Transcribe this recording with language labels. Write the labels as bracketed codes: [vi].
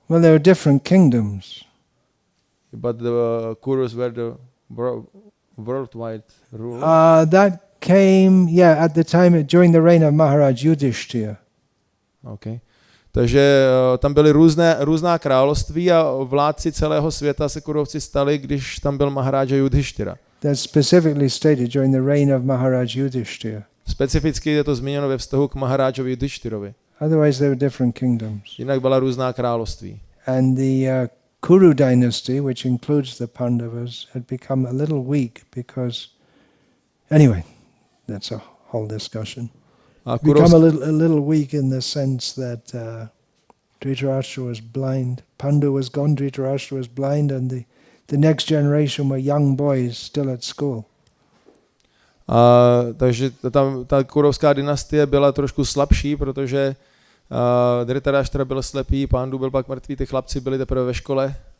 [en] Well, there were different kingdoms. But the Kurus were the worldwide rule. That came, at the time during the reign of Maharaj Yudhishthira. Okay. [cs] Takže tam byly různá království a vládci celého světa se kurovci stali, když tam byl Maharaja Yudhishthira. [en] That's specifically stated during the reign of Maharaj Yudhishthira. [cs] Specificky je to zmíněno ve vztahu k Maharajovi Yudhishtirovi. [en] Otherwise there were different kingdoms. [cs] Jinak byla různá království. [en] And the Kuru dynasty, which includes the Pandavas, had become a little weak because, anyway, that's a whole discussion. Become a little weak in the sense that Dhritarashtra was blind. Pandu was gone, Dhritarashtra was blind, and the next generation were young boys still at school. [cs] Takže ta kurovská dynastie byla trošku slabší, protože Dhritarashtra byl slepý, Pandu byl pak mrtvý, ty chlapci byli teprve ve škole.